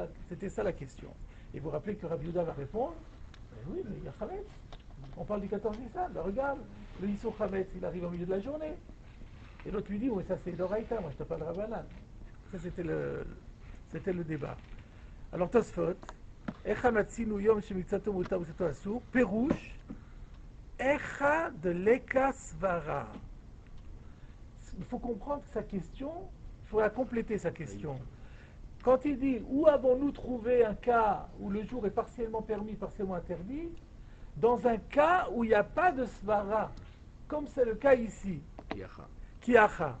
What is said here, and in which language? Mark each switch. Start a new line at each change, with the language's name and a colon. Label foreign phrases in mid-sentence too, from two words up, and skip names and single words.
French: C'était ça la question. Et vous vous rappelez que Rabbi Yehuda va répondre, ben oui, mais il y a Chametz. On parle du 14 Nissan, ben regarde, le
Hebrew: איסור חמץ,
French: il arrive au milieu de la journée. Et l'autre lui dit, oui, ça c'est l'Oraïta, moi je te parle de Rabbanan. Ça c'était le débat. Alors Tosfot,
Hebrew: היכא מצינו יום שמקצתו מותר מקצתו אסור, פירוש, היכא דליכא סברא.
French: Il faut comprendre sa question, il faut la compléter sa question. Quand il dit où avons-nous trouvé un cas où le jour est partiellement permis, partiellement interdit, dans un cas où il n'y a pas de Svara, comme c'est le cas ici, Kiacha.